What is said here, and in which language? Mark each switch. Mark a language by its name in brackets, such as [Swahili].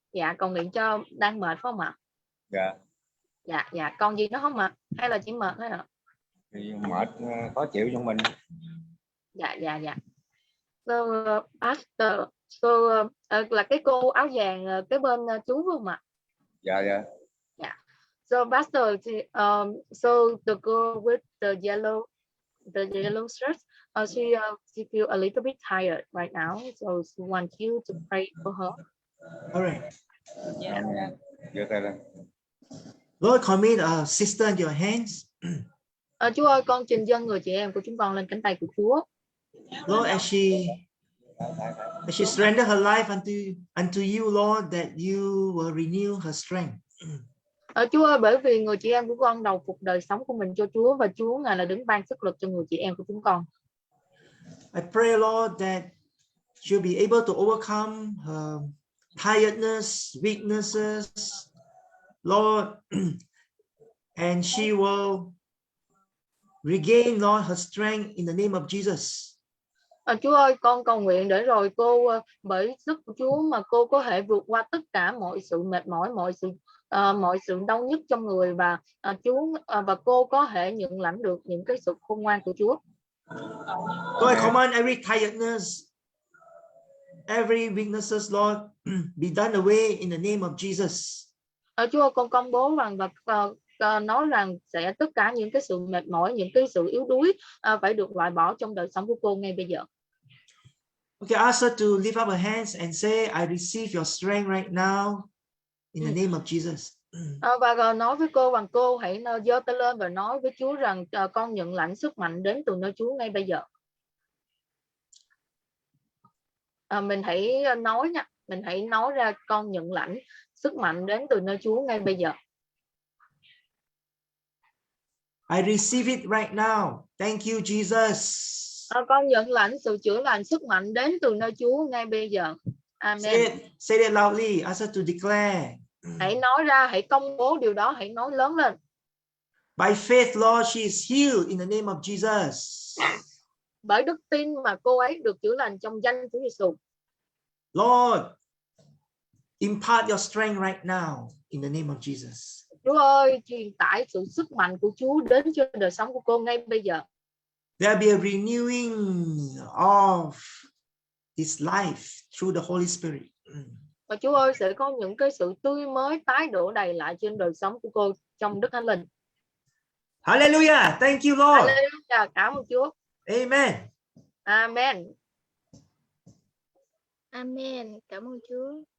[Vietnamese] Dạ, cầu nguyện cho đang mệt phải không ạ? Dạ. Dạ, còn gì nữa không ạ? Hay là chỉ mệt thôi ạ? Thì mệt, khó chịu trong mình. Dạ. So, pastor, là cái cô áo vàng cái bên chú phải không ạ? Dạ. [English] So pastor, so the girl with the yellow shirt, she feel a little bit tired right now, so she wants you to pray for her. All right. [Vietnamese] Dạ. Giơ tay lên. [English] Lord, commit our sister in your hands. [Vietnamese] Chúa ơi, con trình dâng người chị em của chúng con lên cánh tay của Chúa. [English] Lord, as she surrender her life unto you, Lord, that you will renew her strength. [Vietnamese] Chúa ơi, bởi vì người chị em của con đầu phục đời sống của mình cho Chúa, và Chúa ngài là đứng ban sức lực cho người chị em của chúng con. [English] I pray, Lord, that she'll be able to overcome her tiredness, weaknesses, Lord, and she will regain, Lord, her strength in the name of Jesus. [Vietnamese] Chúa ơi, con cầu nguyện để rồi cô bởi sức của Chúa mà cô có thể vượt qua tất cả mọi sự mệt mỏi, mọi sự đau nhức trong người, và Chúa và cô có thể nhận lãnh được những cái sự khôn ngoan của Chúa. [English] Lord, I command every tiredness, every weaknesses, Lord, be done away in the name of Jesus. [Vietnamese] Chúa ơi, con công bố rằng và nói rằng sẽ tất cả những cái sự mệt mỏi, những cái sự yếu đuối phải được loại bỏ trong đời sống của cô ngay bây giờ. [English] Okay, ask her to lift up her hands and say, I receive your strength right now in the name of Jesus. [Vietnamese] Và nói với cô rằng cô hãy giơ tay lên và nói với Chúa rằng con nhận lãnh sức mạnh đến từ nơi Chúa ngay bây giờ. Mình hãy nói nha, mình hãy nói ra con nhận lãnh sức mạnh đến từ nơi Chúa ngay bây giờ. [English] I receive it right now. Thank you, Jesus. [Vietnamese] Con nhận lãnh sự chữa lành sức mạnh đến từ nơi Chúa ngay bây giờ. Amen. [English] Say it loudly. Ask her to declare. [Vietnamese] Hãy nói ra, hãy công bố điều đó, hãy nói lớn lên. [English] By faith, Lord, she is healed in the name of Jesus. [Vietnamese] Bởi đức tin mà cô ấy được chữa lành trong danh Chúa Giêsu. [English] Lord, impart your strength right now in the name of Jesus. [Vietnamese] Chúa ơi, truyền tải sự sức mạnh của Chúa đến cho đời sống của cô ngay bây giờ. [English] There'll be a renewing of his life through the Holy Spirit. [Vietnamese] Và Chúa ơi, sẽ có những cái sự tươi mới tái đổ đầy lại trên đời sống của cô trong Đức Thánh Linh. [English] Hallelujah. Thank you, Lord. [Vietnamese] Hallelujah. Cảm ơn Chúa. Amen. Amen. Amen. Cảm ơn Chúa.